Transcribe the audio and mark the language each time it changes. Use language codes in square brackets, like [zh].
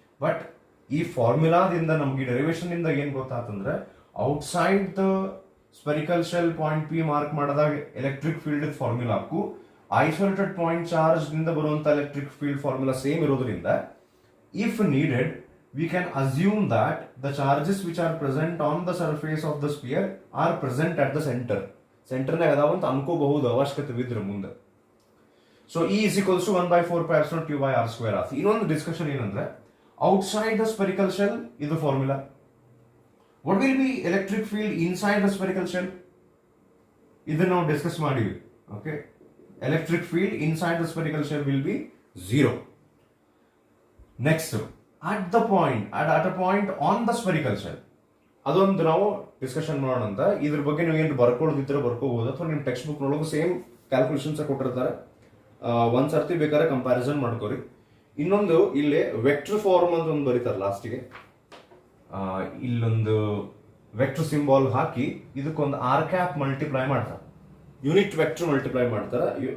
[kn] But ಈ ಫಾರ್ಮುಲಾದಿಂದ ನಮ್ಗೆ derivation ಇಂದ ಏನ್ ಗೊತ್ತಾತಂದ್ರೆ, outside the spherical shell point P mark ಮಾಡಿದಾಗ electric field ಫಾರ್ಮುಲಾಕ್ಕೂ isolated point charge ನಿಂದ ಬರುವಂತ ಎಲೆಕ್ಟ್ರಿಕ್ ಫೀಲ್ಡ್ ಫಾರ್ಮುಲಾ ಸೇಮ್ ಇರೋದ್ರಿಂದ, if needed [en] we can assume that the charges which are present on the surface of the sphere are present at the center. [kn] ಸೆಂಟರ್ನಾಗ ಅದಾವ ಅಂತ ಅನ್ಕೋಬಹುದು ಅವಶ್ಯಕತೆ ಬಿದ್ರೆ ಮುಂದೆ. [en] So E is equals to 1/4πε0 q/r². [kn] ಆಯ್ತು. ಇನ್ನೊಂದು discussion ಏನಂದ್ರೆ, outside the spherical shell ಇದು formula. [en] what will be electric field inside the spherical shell, [kn] ಇದನ್ನ ನಾವು ಡಿಸ್ಕಸ್ ಮಾಡಿವಿ. [en] Okay, electric field inside the spherical shell will be 0. Next, at the point at a point on the spherical shell, [kn] ಅದೊಂದು ನಾವು discussion ಮಾಡೋಣ ಅಂತ. ಇದ್ರ ಬಗ್ಗೆ ನೀವು ಏನು ಬರ್ಕೊಳ್ಳೋದಿದ್ರೆ ಬರ್ಕೋಬಹುದು, ಅಥವಾ ನಿಮ್ಮ ಟೆಕ್ಸ್ಟ್ ಬುಕ್ ನೊಳಗೂ ಸೇಮ್ ಕ್ಯಾಲ್ಕುಲೇಷನ್ಸ್ ಕೊಟ್ಟಿರ್ತಾರೆ. ಒಂದ್ಸರ್ತಿ ಬೇಕಾದ್ರೆ ಕಂಪ್ಯಾರಿಸನ್ ಮಾಡ್ಕೋರಿ. ಇನ್ನೊಂದು ಇಲ್ಲಿ ವೆಕ್ಟರ್ ಫಾರ್ಮ್ ಅಂತ ಒಂದು ಬರೀತಾರೆ ಲಾಸ್ಟಿಗೆ, ಇಲ್ಲೊಂದು ವೆಕ್ಟರ್ ಸಿಂಬಾಲ್ ಹಾಕಿ ಇದಕ್ಕೊಂದು ಆರ್ ಕ್ಯಾಪ್ ಮಲ್ಟಿಪ್ಲೈ ಮಾಡ್ತಾರೆ, ಯೂನಿಟ್ ವೆಕ್ಟರ್ ಮಲ್ಟಿಪ್ಲೈ ಮಾಡ್ತಾರೆ.